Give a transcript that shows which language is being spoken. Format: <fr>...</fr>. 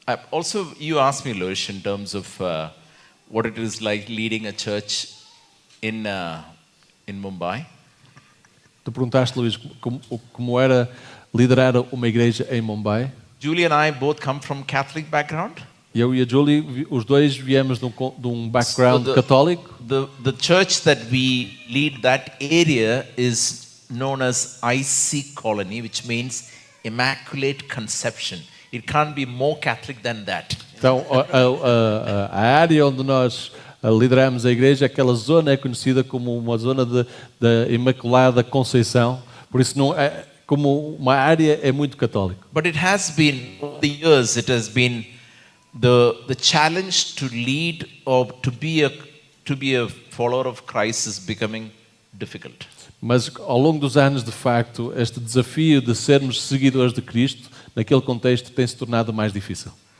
<en>Also, you asked me, Luis, in terms of what it is like leading a church in Mumbai.</en> <pt>Tu perguntaste, Luís, como era liderar uma igreja em Mumbai.</pt> <en>Julie and I both come from Catholic background.</en> <pt>Eu e a Julie, os dois viemos de um background católico.</pt> <en>The church that we lead that area is known as IC Colony, which means Immaculate Conception. It can't be more Catholic than that.</en> <pt>Então, a área onde nós lideramos a igreja, aquela zona é conhecida como uma zona da Imaculada Conceição. Por isso, não é, como uma área é muito católica.</pt> <en>But it has been, over the years, it has been the challenge to lead or to be a follower of Christ is becoming difficult.</en> <pt>Mas ao longo dos anos, de facto, este desafio de sermos seguidores de Cristo, naquele contexto, tem se tornado mais difícil.</pt>